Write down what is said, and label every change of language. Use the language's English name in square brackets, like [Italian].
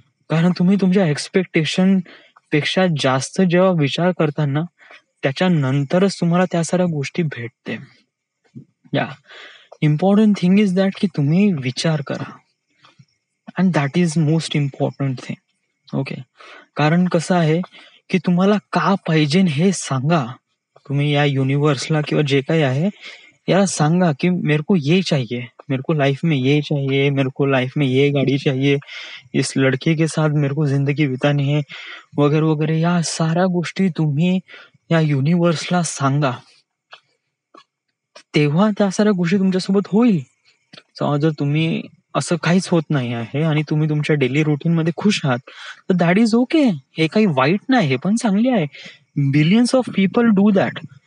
[Marathi] कारण तुम्ही तुमच्या एक्सपेक्टेशन पेक्षा जास्त जेव्हा विचार करताना, त्याच्यानंतरच तुम्हाला त्या साऱ्या गोष्टी भेटते या. [English] important thing is that की [Marathi] तुम्ही विचार करा, [English] And that is most important thing. Okay. [Marathi] कारण कसं आहे की तुम्हाला का पाहिजे हे सांगा. तुम्ही या युनिव्हर्सला किंवा जे काही आहे याला सांगा की [Hindi] मेरे को ये चाहिए, मेरे को लाइफ में ये चाहिए, मेरे को लाइफ में ये गाड़ी चाहिए, इस लड़के के साथ मेरे को जिंदगी बितानी है वगैरे वगैरे. [Marathi] या साऱ्या गोष्टी तुम्ही या युनिव्हर्सला सांगा, तेव्हा त्या साऱ्या गोष्टी तुमच्यासोबत होईल. जर तुम्ही असं काहीच होत नाही आहे आणि तुम्ही तुमच्या डेली रुटीन मध्ये खुश आहात, तर दॅट इज ओके. हे काही वाईट नाही, हे पण चांगले आहे. [English] Billions of people do that.